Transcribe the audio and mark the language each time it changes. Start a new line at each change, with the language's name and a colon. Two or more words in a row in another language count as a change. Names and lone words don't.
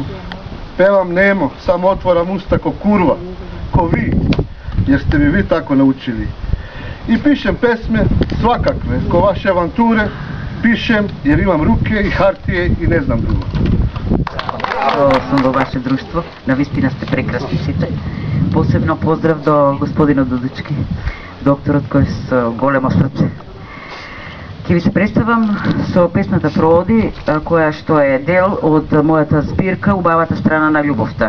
Serbian: Pevam nemo, samo otvoram usta ko kurva, ko vi, jer ste mi vi tako naučili. I pišem pesme svakakve, ko vaše avanture, pišem jer imam ruke i hartije i ne znam drugo.
Macedonian: Sam во ваше друштво, навистина сте прекрасни сите. Посебно поздрав до господинот Дудички, докторот кој со големо срце. Ќе ви се представам со песната Проводи, која што е дел од мојата збирка Убавата страна на љубовта.